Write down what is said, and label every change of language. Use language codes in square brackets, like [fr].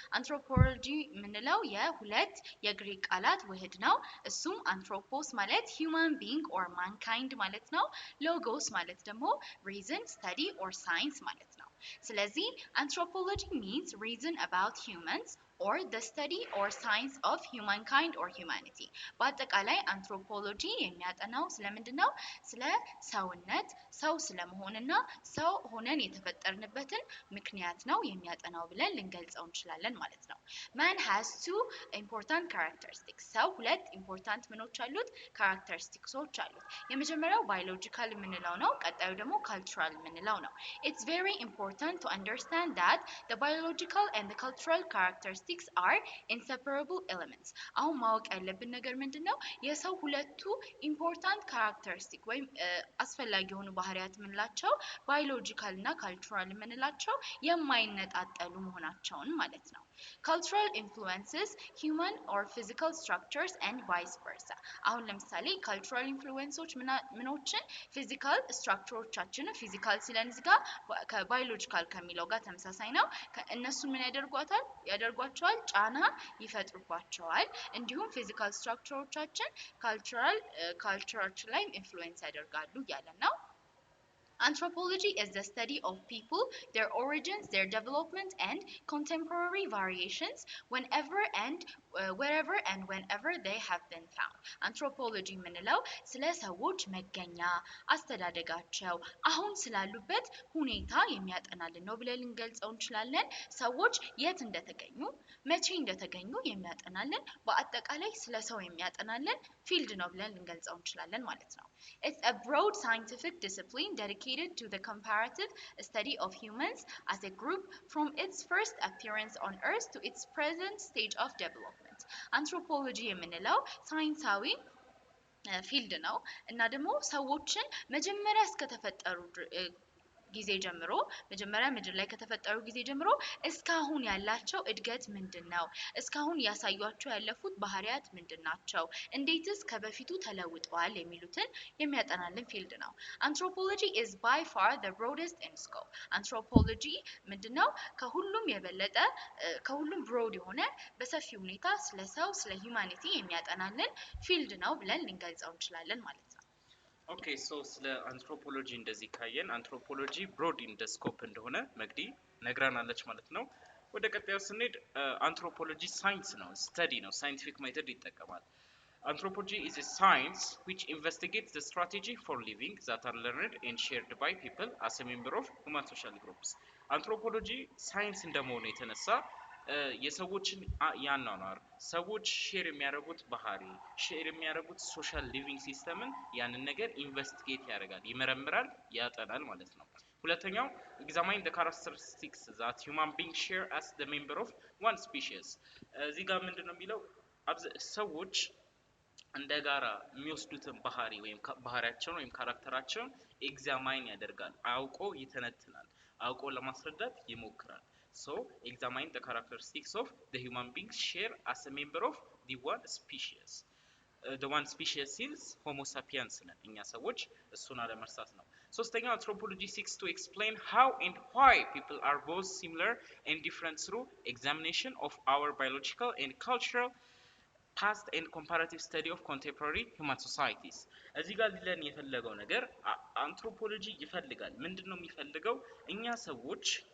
[en] Anthropology [am] የምንለው የሁለት የግሪክ ቃላት ውህድ ነው። [en] እሱም anthropos ማለት human being or mankind ማለት ነው። logos ማለት ደግሞ reason, study or science ማለት ነው። [am] ስለዚህ [en] anthropology means reason about humans or the study or science of humankind or humanity. [am] በአጠቃላይ አንትሮፖሎጂ የሚያጠናው ስለምንድነው? ስለ ሰውነት፣ ሰው ስለመሆንና ሰው ሆነን የተፈጠርንበትን ምክንያት ነው የሚያጠናው ብለን ልንገልጸው እንችላለን ማለት ነው። [en] Man has two important characteristics. [am] ሰው ሁለት ኢምፖርታንት ምኖች አሉት? ካራክተሪስቲክሶች አሉት። የመጀመሪያው biological የምንለው ነው፣ ቀጣዩ ደግሞ cultural የምንለው ነው። [en] It's very important to understand that the biological and the cultural characteristics are inseparable elements. [am] አሁን ማወቅ ያለብን ነገር ምንድነው? የሰው ሁለቱ ኢምፖርታንት ካራክተሪስቲክ ወይም አስፈላጊ የሆኑ ባህሪያት የምንላቸው ባዮሎጂካል እና ካልቸራል የምንላቸው የማይነጣጠሉ መሆናቸውን ማለት ነው። [en] Cultural influences human or physical structures and vice versa. [am] አሁን ለምሳሌ cultural influences ምኖችን ፊዚካል ስትራክቸሮቻችንን ፊዚካል ሲለን እዚህ ጋር ከባዮሎጂካል ከሚለው ጋር ተመሳሳይ ነው። እነሱ ምን ያደርጓቸዋል? ጫና ይፈጥሩባቸዋል። እንዲሁም ፊዚካል ስትራክቸሮቻችን ካልቸራችን ላይ ኢንፍሉዌንስ ያደርጋሉ እያለን ነው። [en] Anthropology is the study of people, their origins, their development, and contemporary variations wherever and whenever they have been found. [am] Anthropology የምንለው ስለ ሰዎች መገኛ፣ አስተዳደጋቸው፣ አሁን ስላሉበት ሁኔታ የሚያጠናልን ነው ብለን ልንገልጸው እንችላለን። ሰዎች የት እንደተገኙ፣ መቼ እንደተገኙ የሚያጠናልን፣ በአጠቃላይ ስለ ሰው የሚያጠናልን ፊልድ ነው ብለን ልንገልጸው እንችላለን ማለት ነው። [en] It's a broad scientific discipline dedicated to the comparative study of humans as a group from its first appearance on Earth to its present stage of development. [am] Anthropology የምንለው ሳይንሳዊ ፊልድ ነው እና ደግሞ ሰዎችን መጀመሪያ እስከተፈጠሩ ጊዜ ጀምሮ መጀመሪያ ምድር ላይ ከተፈጠሩ ጊዜ ጀምሮ እስካሁን ያላቸው እድገት ምንድነው? እስካሁን ያሳዩአቸው ያለፉት ባህሪያት ምንድናቸው? እንዴትስ ከበፊቱ ተለውጠዋል የሚሉትን የሚያጠናልን ፊልድ ነው። [en] Anthropology is by far the broadest in scope. [am] Anthropology ምንድነው? ከሁሉም የበለጠ ከሁሉም broad የሆነ በሰፊ ሁኔታ ስለ ሰው ስለ humanity የሚያጠናልን ፊልድ ነው ብለን ልንገልጸው እንችላለን ማለት ነው። Okay, so ስለ አንትሮፖሎጂ እንደዚህ ካየን አንትሮፖሎጂ ብሮድ ኢን ዘ ስኮፕ እንደሆነ መግዲ ነግራናለች ማለት ነው። ወደ ቀጣዩ ስንሄድ አንትሮፖሎጂ ሳይንስ ነው፣ ስተዲ ነው፣ ሳይንቲፊክ ሜተድ ይጠቀማል። [en] Anthropology is a science which investigates the strategy for living that are learned and shared by people as a member of human social groups. [am] Anthropology ሳይንስ እንደመሆኑ የተነሳ የሰዎችን ያናናር ሰዎች ሼር የሚያደርጉት ባህሪ ሼር የሚያደርጉት ሶሻል ሊቪንግ ሲስተምን ያንን ነገር ኢንቨስቲጌት ያደርጋል፣ ይመረምራል፣ ያጠናል ማለት ነው። ሁለተኛው [en] examine the characteristics that human beings share as the member of one species. [am] እዚህ ጋር ምንድነው የሚለው? ሰዎች እንደጋራ የሚወስዱትን ባህሪ ወይም ባህሪያቸውን ወይም ካራክተራቸውን ኤግዛማይን ያደርጋል፣ አውቆ ይተነትናል፣ አውቆ ለማስረዳት ይሞክራል። [en] So examine the characteristics of the human beings share as a member of the one species. The one species is Homo sapiens [am] ነን እኛ ሰዎች፣ እሱን አለመርሳት ነው። ሶስተኛው [en] anthropology seeks to explain how and why people are both similar and different through examination of our biological and cultural past and comparative study of contemporary human societies. [am] እዚህ ጋር ሊለን የፈለገው ነገር አንትሮፖሎጂ ይፈልጋል። ምንድነው የሚፈልገው? እኛ ሰዎች